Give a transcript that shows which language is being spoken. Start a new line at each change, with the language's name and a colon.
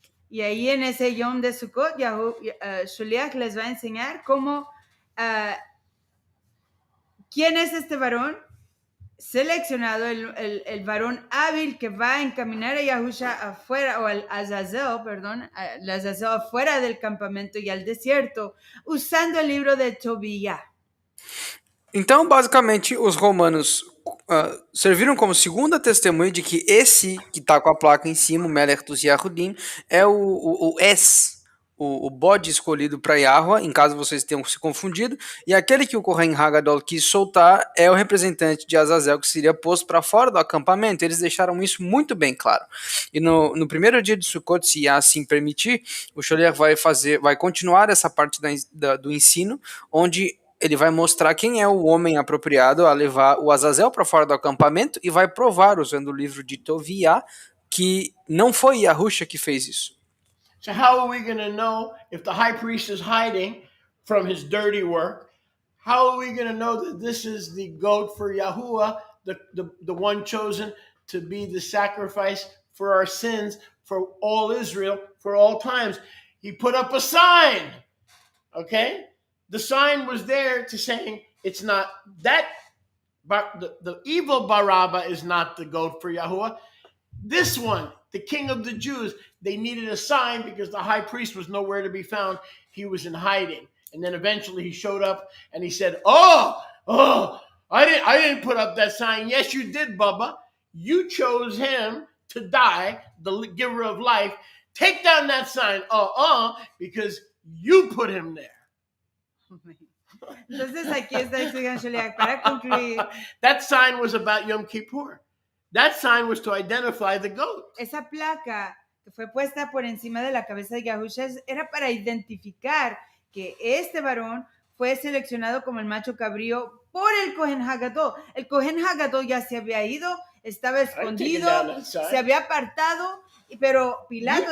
Spanish: Y ahí en ese Yom de Sukkot, Sholiach les va a enseñar cómo, quién es este varón seleccionado, el varón hábil que va a encaminar a Yahusha afuera, o al Azazel, perdón, al Azazel afuera del campamento y al desierto, usando el libro de Tobías.
Portuguese: então, basicamente, os romanos serviram como segunda testemunha de que esse que está com a placa em cima, o Melech dos Yahudim, é o bode escolhido para Yahweh, em caso vocês tenham se confundido, e aquele que o Kohen Hagadol quis soltar é o representante de Azazel, que seria posto para fora do acampamento. Eles deixaram isso muito bem claro. E no primeiro dia de Sukkot, se assim permitir, o Sholiach vai continuar essa parte do ensino, onde ele vai mostrar quem é o homem apropriado a levar o Azazel para fora do acampamento e vai provar, usando o livro de Tovia, que não foi Yahusha que fez isso.
English: So how are we going to know if the high priest is hiding from his dirty work? How are we going to know that this is the goat for Yahuwah, the one chosen to be the sacrifice for our sins, for all Israel, for all times? He put up a sign, okay? The sign was there to saying it's not that, but the evil Barabbas is not the goat for Yahuwah. This one, the king of the Jews, they needed a sign because the high priest was nowhere to be found. He was in hiding. And then eventually he showed up and he said, I didn't put up that sign. Yes, you did, Bubba. You chose him to die, the giver of life. Take down that sign, because you put him there.
Spanish: Entonces aquí está diciendo Sholiach, para concluir.
English: That sign was about Yom Kippur. That sign was to identify the goat.
Spanish: Esa placa que fue puesta por encima de la cabeza de Yahusha era para identificar que este varón fue seleccionado como el macho cabrío por el Cohen Hagadol. El Cohen Hagadol ya se había ido, estaba escondido, se había apartado, pero Pilato